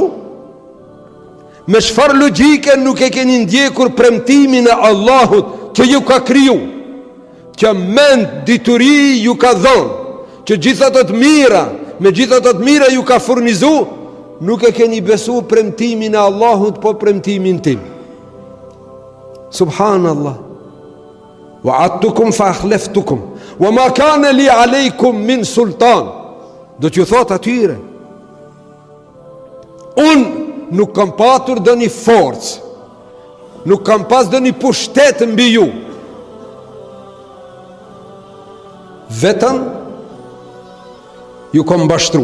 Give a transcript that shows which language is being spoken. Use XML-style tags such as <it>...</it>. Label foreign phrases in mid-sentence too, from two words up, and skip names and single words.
<sq>Me çfarë logjike nuk e keni ndjekur premtimin e Allahut që ju ka kriju, që mend dituri ju ka dhënë, që gjitha të mira, me gjitha të mira ju ka furnizu, nuk e keni besu premtimin e Allahut po premtimin tim. Subhanallah.</sq> <ar>ووعدتكم فأخلفتكم وما كان لي عليكم من سلطان.</ar> <sq>Do t'ju thot atyre, unë nuk kam patur dhe një forcë, nuk kam pas dhe një pushtet mbi ju, vetëm ju kam mbashtru.</sq>